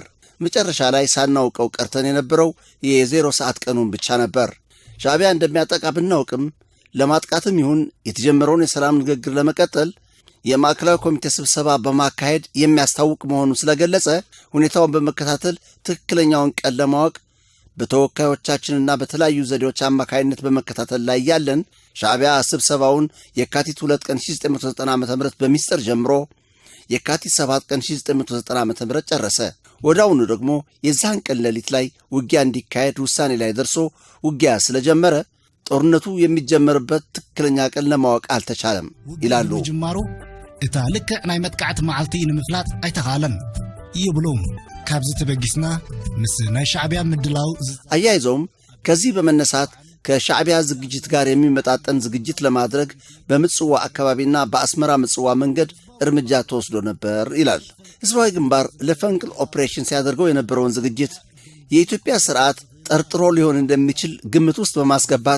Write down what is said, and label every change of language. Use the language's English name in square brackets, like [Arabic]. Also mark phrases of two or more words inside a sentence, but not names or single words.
[Amharic] መጨረሻ ላይ ሳናውቀው ቀርተን የነበረው የ0 ሰዓት ቀኑን ብቻ ነበር። ሻዕቢያ እንደሚያጠቃ ብናውቅም ለማጥቃትም ይሁን የተጀመረውን የሰላም ንግግር ለመቀጠል የማዕከላዊ ኮሚቴ ስብሰባ በማካሄድ የሚያስታውቅ መሆኑን ስለገለጸ ሁኔታውን በመከታተል ትክክለኛውን ቀን ለማወቅ በተወካዮቻችንና በተለያዩ ዘዴዎች አማካይነት በመከታተል ላይ ያለን ሻዕቢያ ስብሰባውን የካቲት 2 ቀን 1990 ዓ.ም በሚስጥር ጀምሮ የካቲት 7 ቀን 1990 ዓ.ም ጨረሰ። ወዳውኑ ደግሞ የዛን ቀን ሌሊት ላይ ውጊያ እንዲካሄድ ውሳኔ ላይ ደርሶ ውጊያ ስለጀመረ ጦርነቱ የሚጀመርበት ትክክለኛ ቀን ለማወቅ አልተቻለም ይላሉ። [Tigrinya] ጅማሩ እታ ልክ ናይ መጥቃዕት መዓልቲ ንምፍላጥ አይተኻለን ይብሉም ካብዚ ተበጊስና ምስ ናይ ሻዕቢያ ምድላው [Amharic] አያይዘውም ከዚህ በመነሳት ከሻዕቢያ ዝግጅት ጋር የሚመጣጠን ዝግጅት ለማድረግ በምጽዋ አካባቢና በአስመራ ምጽዋ መንገድ እርምጃ ተወስዶ ነበር ይላል። ህዝባዊ ግንባር ለፈንቅል ኦፕሬሽን ሲያደርገው የነበረውን ዝግጅት የኢትዮጵያ ስርዓት ጠርጥሮ ሊሆን እንደሚችል ግምት ውስጥ በማስገባት